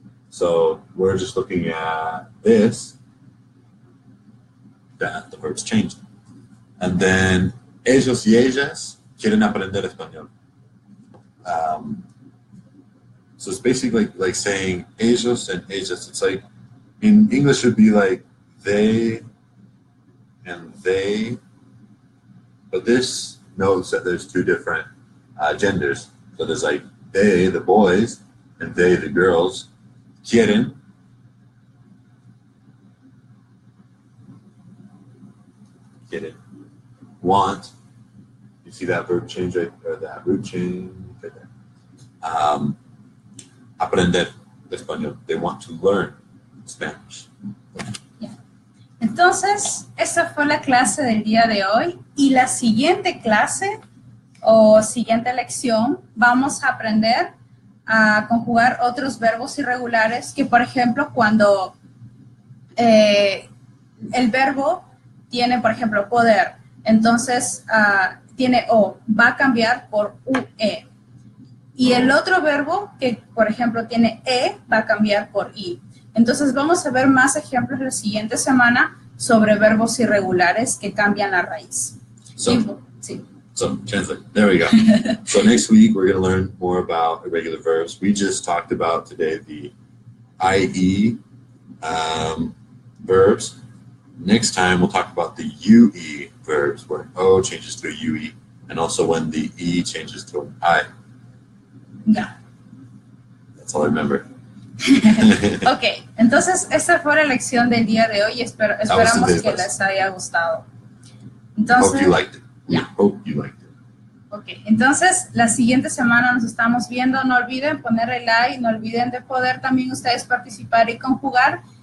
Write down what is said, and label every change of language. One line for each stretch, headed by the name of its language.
English: So we're just looking at this, that the verb's changed. And then
Spanish: ellos y ellas quieren aprender español.
English: So it's basically like saying ellos and ellas. It's like in English it would be like they and they, but this knows that there's two different genders. So there's like they, the boys, and they, the girls. Quieren. Quieren. Want. You see that verb change right, or that root change right there.
Spanish: Aprender español.
English: They want to learn Spanish.
Spanish: Entonces, esa fue la clase del día de hoy. Y la siguiente clase o siguiente lección vamos a aprender a conjugar otros verbos irregulares que, por ejemplo, cuando el verbo tiene, por ejemplo, poder, entonces tiene O, va a cambiar por UE. Y el otro verbo que, por ejemplo, tiene E, va a cambiar por I. Entonces vamos a ver más ejemplos la siguiente semana sobre verbos irregulares que cambian la raíz.
English: So,
Spanish: Sí.
English: So translate. There we go. So next week we're going to learn more about irregular verbs. We just talked about today the IE verbs. Next time we'll talk about the UE verbs where O changes to a UE and also when the E changes to an I.
Spanish: Ya.
English: That's all I remember.
Spanish: Ok, entonces esta fue la lección del día de hoy y esperamos que les haya gustado. Entonces,
English: Hope you liked it. Yeah. Hope you liked it.
Spanish: Ok, entonces la siguiente semana nos estamos viendo. No olviden poner el like, no olviden de poder también ustedes participar y conjugar.